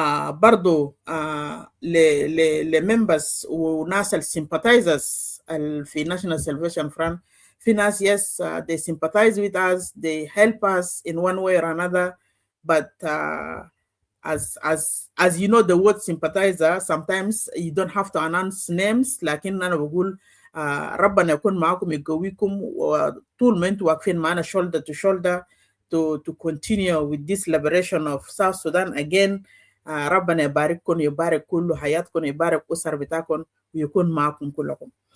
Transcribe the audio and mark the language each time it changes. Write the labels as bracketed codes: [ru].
[ar] برضو لممبرز وناس السيمباتيزرز في National Salvation Front. في ناس [en] yes they sympathize with us, they help us in one way or another, but as you know the word sympathizer sometimes you don't have to announce names. [ar] لكن أنا بقول ربنا يكون معكم يقويكم وطول ما انتوا واقفين معنا [en] shoulder to shoulder to continue with this liberation of South Sudan again. [ar] ربنا يبارككم، يبارك كل حياتكم، يبارك أسر بتاعكم ويكون معكم كلكم.